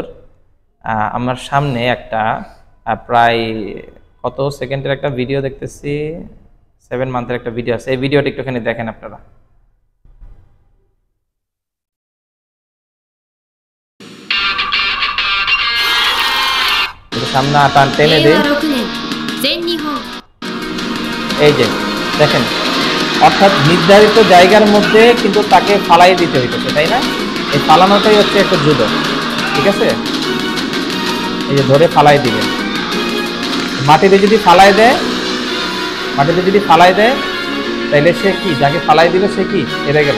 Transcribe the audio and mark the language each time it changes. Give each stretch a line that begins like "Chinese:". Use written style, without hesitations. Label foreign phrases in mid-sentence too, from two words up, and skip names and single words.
Bangla: আমার সামনে একটা প্রায় কত সেকেন্ডের একটা ভিডিও দেখতেছি, 7 মান্থের একটা ভিডিও আছে। এই ভিডিওটা একটুখানি দেখেন আপনারা। সামনে টান টেনে দেই,
Japanese: 令和6年全日本
Bangla: এই যে দেখেন, অর্থাৎ নির্ধারিত জায়গার মধ্যে কিন্তু তাকে ফালাই দিতে হইতেছে, তাই না? এই ফালানোটাই হচ্ছে একটা জুদো, ঠিক আছে? এই যে ধরে ফালাই দিবে, মাটিতে যদি ফালাই দেয়, মাটিতে যদি ফালাই দেয় তাইলে সে কি, যাকে ফালাই দিবে সে কি হেরে গেল।